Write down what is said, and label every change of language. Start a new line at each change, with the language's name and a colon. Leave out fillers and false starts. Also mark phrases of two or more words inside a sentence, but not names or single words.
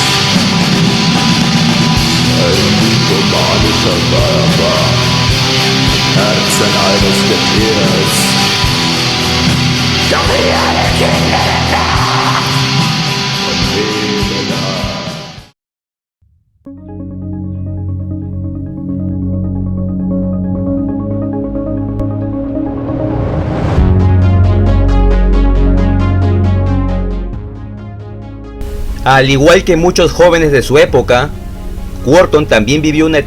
German: Ein diplomatischer Körper, Herzen eines Getiers. Doch wir alle Kinder der Nacht.
Spanish: Al igual que muchos jóvenes de su época, Quorthon también vivió una